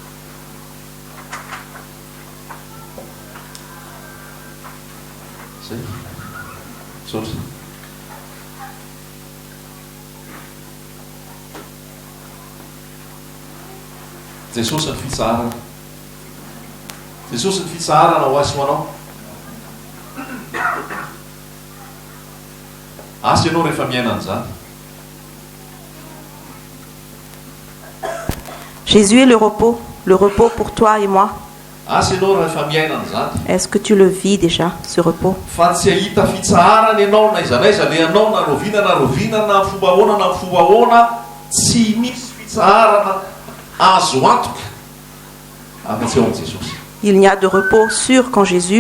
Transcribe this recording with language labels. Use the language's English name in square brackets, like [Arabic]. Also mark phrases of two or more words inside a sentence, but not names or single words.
[Malagasy] zay saotra Jesosy ny fitsarana Jesosy ny fitsarana ho azy ho anao asy ianao rehefa miaina an'izany. [French] Jésus est le repos pour toi et moi. Est-ce que tu le vis déjà, ce repos? Il n'y a de repos sûr qu'en Jésus.